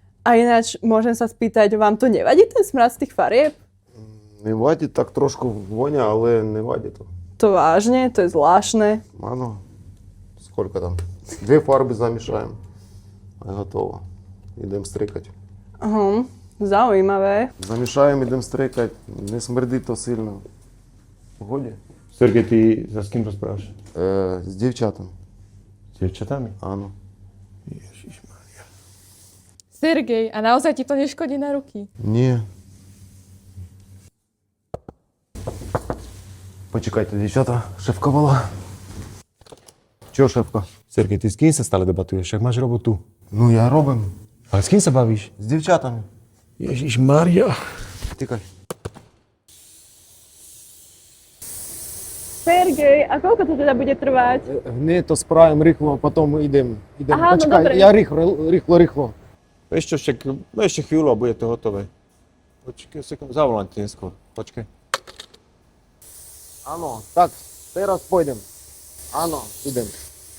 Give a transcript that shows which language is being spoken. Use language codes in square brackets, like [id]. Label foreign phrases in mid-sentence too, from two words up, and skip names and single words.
[sk] A ináč, môžem sa spýtať, vám to nevadí ten smrad z tých farieb? [uk] Не вадить, так трошки воня, але не вадить. [sk] To vážne? To je zvláštne. [uk] Ано, сколько там? 2 фарби замішаємо. І готово. Ідемо стрикати. [sk] Zaujímavé. [uk] Замішаємо, ідемо стрикати. Не смердить то сильно. Годі? [sk] Sergej, ty sa s kým rozprávaš? [uk] З дівчатами. [sk] S dievčatami? Áno. Ježišmaria. Sergej, a naozaj ti to neškodí na ruky? [uk] Ні. Почекайте, дівчата, шефка була. Чого шефка? [sk] Sergej, ty s kým sa stále debatuješ? Však máš robotu. [uk] Ну, я робимо. [sk] Ale s kým sa bavíš? [uk] З дівчатами. [sk] Ježišmaria. [uk] Тікай. [sk] Sergej, a koľko to teda bude trvať? [uk] Гни то справимо рихло, потім йдемо. Ага, ну Почекай, добре. я рихло. [sk] Vieš čo, však, no ešte chvíľu a bude to hotové. Počkaj sekundu, zavolám ti neskôr. Počkaj. Áno, tak, teraz pôjdem. Áno, idem.